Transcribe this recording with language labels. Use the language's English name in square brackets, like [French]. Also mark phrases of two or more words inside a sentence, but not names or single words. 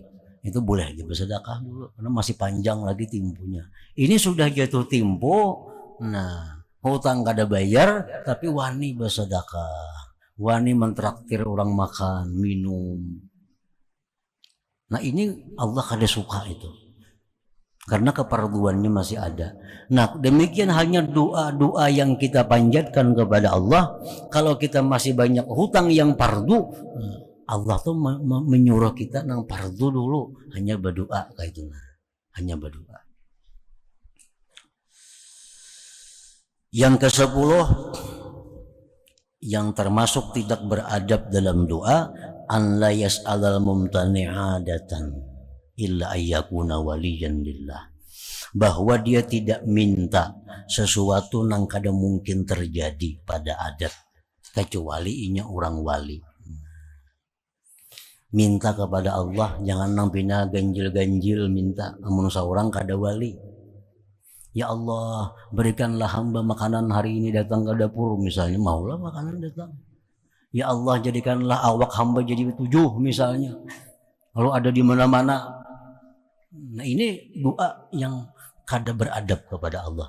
[Indonesian] Itu boleh aja bersedekah dulu karena masih panjang lagi temponya. Ini sudah jatuh tempo. [Banjar] Nah, hutang kada bayar tapi wani bersedekah. Wani mentraktir orang makan, minum. Nah, ini Allah kada suka itu. [Indonesian] Karena kefarduannya masih ada. Nah, demikian hanya doa-doa yang kita panjatkan kepada Allah. [Banjar] Kalau kita masih banyak hutang yang fardu, Allah tuh menyuruh kita nang fardu dulu hanya berdoa kayak itu. [Indonesian] Hanya berdoa. Yang ke-10 yang termasuk tidak beradab dalam doa, [Arabic] an la yas'alal mumtani'adatan illa ayyakuna waliyan lillah. [Banjar] Bahwa dia tidak minta sesuatu yang kada mungkin terjadi pada adat kecuali inya orang wali. minta kepada Allah, jangan nampina ganjil-ganjil minta amun saurang kada wali. Ya Allah, berikanlah hamba makanan hari ini datang ke dapur misalnya, maulah makanan datang. Ya Allah, jadikanlah awak hamba jadi 7 misalnya. Kalau ada di mana-mana. Nah, ini doa yang kada beradab kepada Allah.